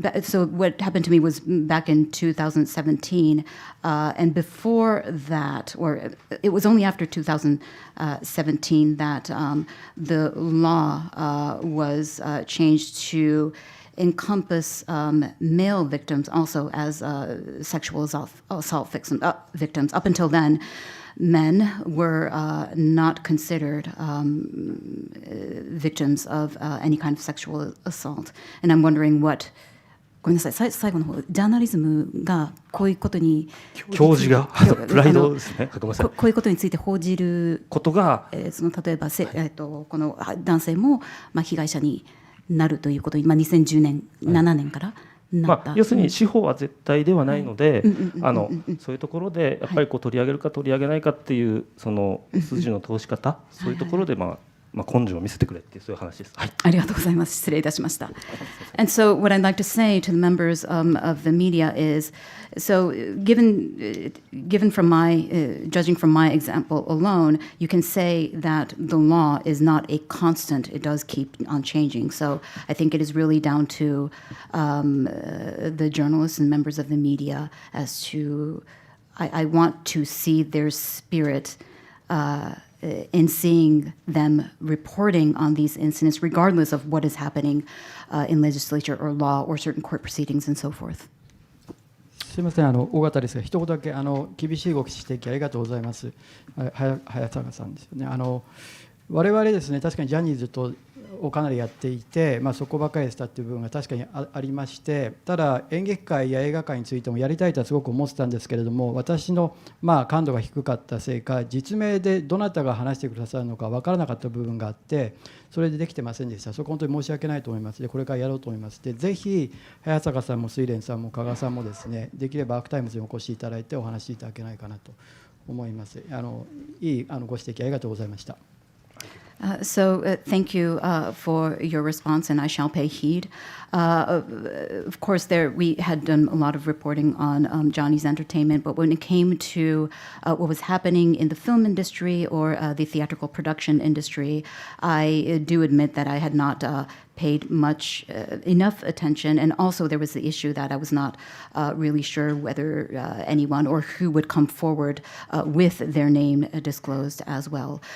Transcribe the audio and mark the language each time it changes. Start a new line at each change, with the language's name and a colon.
English: So what happened to me was back in 2017, and before that, or it was only after 2017 that the law was changed to encompass male victims also as sexual assault victims. Up until then, men were not considered victims of any kind of sexual assault. And I'm wondering what...
Japanese: ごめんなさい、最後の方、ジャーナリズムがこういうことに教授がプライドですね。ごめんなさい。こういうことについて報じることが、例えばこの男性も被害者になるということに、2010年、7年からなった。要するに司法は絶対ではないので、そういうところでやっぱり取り上げるか取り上げないかっていうその筋の通し方、そういうところで根性を見せてくれっていうそういう話です。はい。ありがとうございます。失礼いたしました。
English: And so what I'd like to say to the members of the media is, so given from judging from my example alone, you can say that the law is not a constant. It does keep on changing. So I think it is really down to the journalists and members of the media as to, I want to see their spirit in seeing them reporting on these incidents, regardless of what is happening in legislature or law or certain court proceedings and so forth.
Japanese: すみません、尾形ですが、一言だけ厳しいご指摘ありがとうございます。早坂さんですよね。我々ですね、確かにジャニーズとをかなりやっていて、そこばかりでしたっていう部分が確かにありまして、ただ演劇界や映画界についてもやりたいとはすごく思ってたんですけれども、私の感度が低かったせいか、実名でどなたが話してくださるのか分からなかった部分があって、それでできてませんでした。そこ本当に申し訳ないと思います。でこれからやろうと思います。でぜひ早坂さんもSuirenさんも加賀さんもですね、できればアークタイムズにお越しいただいてお話しいただけないかなと思います。いいご指摘ありがとうございました。
English: Thank you for your response, and I shall pay heed. Of course, we had done a lot of reporting on Johnny's Entertainment, but when it came to what was happening in the film industry or the theatrical production industry, I do admit that I had not paid enough attention, and also there was the issue that I was not really sure whether anyone or who would come forward with their name disclosed as well.